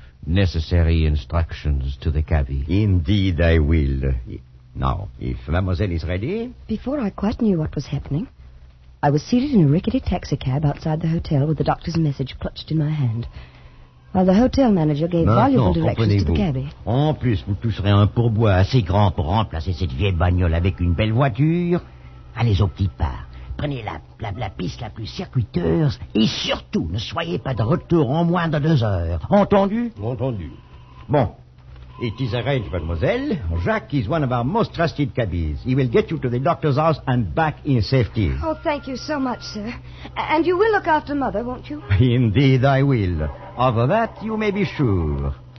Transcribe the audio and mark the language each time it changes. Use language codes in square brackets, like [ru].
[en] necessary instructions to the cabbie. Indeed, I will. Now, if mademoiselle is ready... Before I quite knew what was happening, I was seated in a rickety taxicab outside the hotel with the doctor's message clutched in my hand, while the hotel manager gave valuable directions to the cabbie. [fr] En plus, vous toucherez un pourboire assez grand pour remplacer cette vieille bagnole avec une belle voiture. Allez au petit pas. Prenez la piste la plus circuiteuse et surtout, ne soyez pas de retour en moins de 2 heures. Entendu? Entendu. [en] Bon, it is arranged, mademoiselle. Jacques is one of our most trusted cabbies. He will get you to the doctor's house and back in safety. Oh, thank you so much, sir. And you will look after Mother, won't you? Indeed, I will. Of that, you may be sure.